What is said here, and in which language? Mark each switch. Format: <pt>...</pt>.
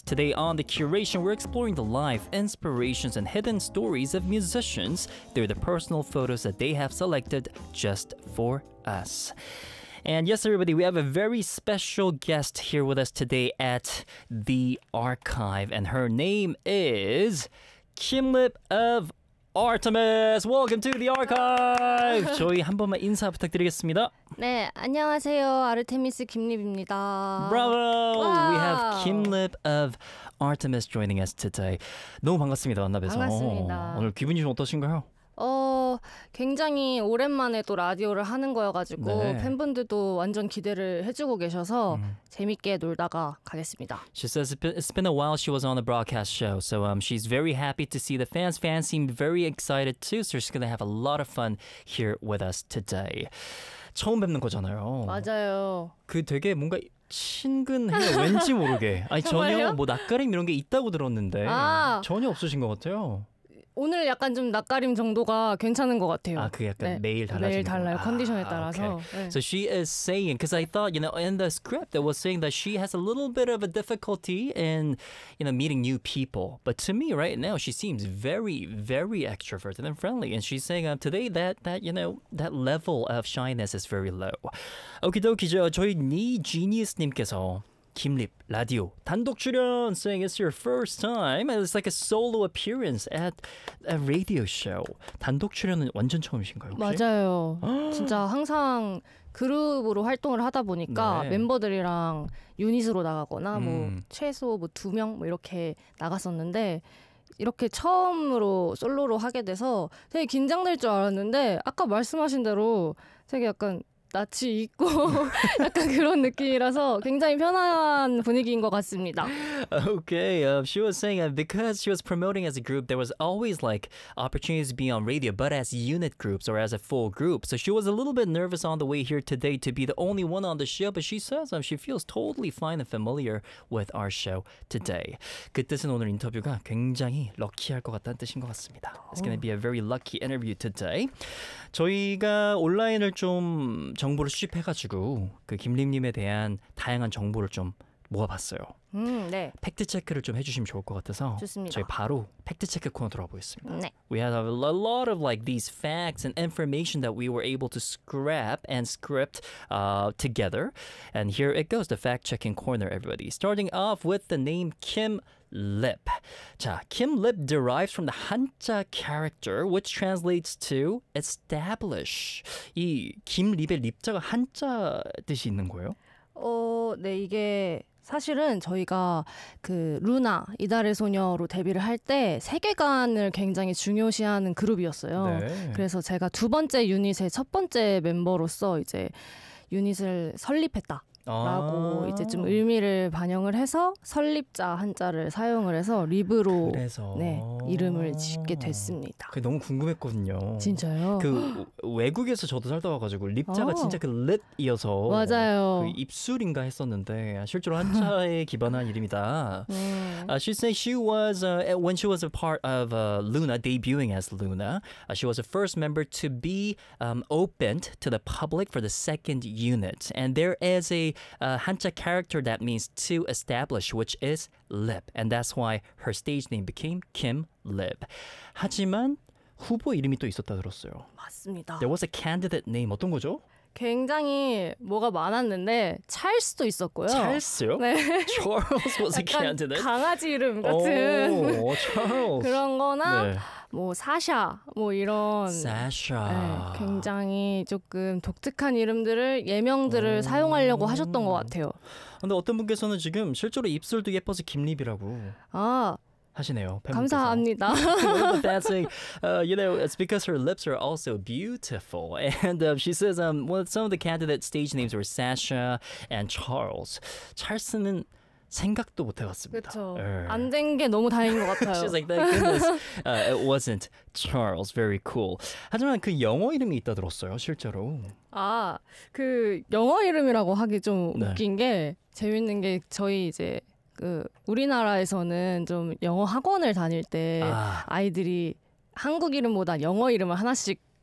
<en>Today on The Curation, we're exploring the life, inspirations, and hidden stories of musicians through the personal photos that they have selected just for us. And yes, everybody, we have a very special guest here with us today at The Archive, and her name is Kim Lip of Artemis, welcome to the archive.</en> <ko>저희 한 번만 인사 부탁드리겠습니다. 네, 안녕하세요. 아르테미스 김립입니다.</ko> <en>Bravo. Wow. We have Kim Lip of Artemis joining us today.</en> <ko>너무 반갑습니다. 만나뵈서. 반갑습니다. 오늘 기분이 좀 어떠신가요? 굉장히 오랜만에 또 라디오를 하는 거여가지고 네. 팬분들도 완전 기대를 해주고 계셔서 재밌게 놀다가 가겠습니다.</ko> <en>She says it's been a while she was on the broadcast show, so she's very happy to see the fans. Fans seem very excited too, so she's gonna have a lot of fun here with us today.</en> <ko>처음 뵙는 거잖아요. 맞아요. 그 되게 뭔가 친근해요. 왠지 모르게. 아니 전혀 뭐 낯가림 이런 게 있다고 들었는데 아. 전혀 없으신 것 같아요. 오늘 약간 좀 낯가림 정도가 괜찮은 것 같아요. 아, 그게 약간 네. 매일 달라진 매일 달라요. 컨디션에 따라서.</ko> <en>Okay. 네. So she is saying, because I thought, you know, in the script, it was saying that she has a little bit of a difficulty in, you know, meeting new people. But to me right now, she seems very, very extroverted and friendly. And she's saying today that, you know, that level of shyness is very low. Okie dokie,</en> <ko>저희 니 지니스님께서 김립 라디오 단독 출연</ko> <en>saying it's your first time and it's like a solo appearance at a radio show.</en> <ko>단독 출연은 완전 처음이신가요? 혹시? 맞아요. 진짜 항상 그룹으로 활동을 하다 보니까 네. 멤버들이랑 유닛으로 나가거나 뭐 최소 뭐 두 명 뭐 이렇게 나갔었는데 이렇게 처음으로 솔로로 하게 돼서 되게 긴장될 줄 알았는데 아까 말씀하신 대로 되게 약간 낯이 익고 약간 그런 느낌이라서 굉장히 편안한 분위기인 것 같습니다.</ko> <en>Okay, she was saying because she was promoting as a group, there was always like opportunities to be on radio, but as unit groups or as a full group. So she was a little bit nervous on the way here today to be the only one on the show, but she says she feels totally fine and familiar with our show today.</en> <ko>그 뜻은 오늘 인터뷰가 굉장히 럭키할 것 같다는 뜻인 것 같습니다.</ko> <en>It's going to be a very lucky interview today.</en> <ko>저희가 온라인을 좀 정보를 수집해가지고 그 김립님에 대한 다양한 정보를 좀 모아봤어요. 네. 팩트체크를 좀 해주시면 좋을 것 같아서 좋습니다. 저희 바로 팩트체크 코너 들어가보겠습니다. 네.</ko> <en>We had a lot of like these facts and information that we were able to scrap and script together. And here it goes, the fact-checking corner, everybody. Starting off with the name Kim Lip. 자, Kim Lip derives from the Hanja character, which translates to establish.</en> <ko>이 Kim Lip의 립자가 한자 뜻이 있는 거예요? 네, 이게 사실은 저희가 그 루나, 이달의 소녀로 데뷔를 할 때 세계관을 굉장히 중요시하는 그룹이었어요. 네. 그래서 제가 두 번째 유닛의 첫 번째 멤버로서 이제 유닛을 설립했다. 라고 이제 좀 의미를 반영을 해서 설립자 한자를 사용을 해서 립으로 그래서... 네, 이름을 짓게 됐습니다. 그게 너무 궁금했거든요. 진짜요? 그 외국에서 저도 살다 와가지고 립자가 진짜 그 립이어서 맞아요. 그 입술인가 했었는데 실제로 한자에 기반한 이름이다. 네.</ko> <en>She said she was when she was a part of Luna, debuting as Luna. She was the first member to be opened to the public for the second unit, and there is a Hanja character that means to establish, which is Lip, and that's why her stage name became Kim Lip.</en> <ko>하지만 후보 이름이 또 있었다 들었어요. 맞습니다.</ko> <en>There was a candidate name.</en> <ko>어떤 거죠? 굉장히 뭐가 많았는데 찰스도 있었고요. 찰스요? 네.</ko> <en>Charles was a candidate.</en> <ko>강아지 이름 같은</ko> <en>오, Charles.</en> <ko>그런 거나 네. 뭐 사샤 뭐 이런 사샤. 네, 굉장히 조금 독특한 이름들을 예명들을 오. 사용하려고 하셨던 것 같아요. 근데 어떤 분께서는 지금 실제로 입술도 예뻐서 김립이라고. 아. 하시네요. 감사합니다.</ko> <en>That's saying, you know, it's because her lips are also beautiful. And she says well, some of the candidate stage names were Sasha and Charles.</en> <ko>Charles는 생각도 못 해봤습니다. 그렇죠. 안 된 게 너무 다행인 것 같아요.</ko> <en>She's like, thank goodness it wasn't Charles. Very cool.</en> <ko>하지만 그 영어 이름이 있다 들었어요, 실제로. 아, 그 영어 이름이라고 하기 좀 네. 웃긴 게 재밌는 게 저희 이제 그 우리나라에서는 좀 영어 학원을 다닐 때 아이들이 한국 이름보다 영어 이름을 하나씩</ko>